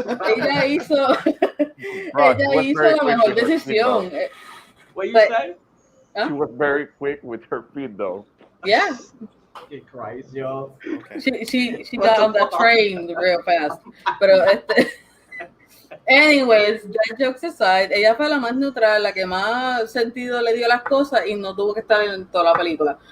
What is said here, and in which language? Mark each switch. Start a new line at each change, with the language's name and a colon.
Spanish: Ella hizo la mejor decisión.
English: What you say? She was very quick with her feet, though. Yeah. Jesus Christ, yo. Okay. She got on that train real fast.
Spanish: Pero
English: anyways, that jokes aside,
Spanish: ella fue la más neutral, la que más sentido le dio las cosas y no tuvo que estar en toda la película.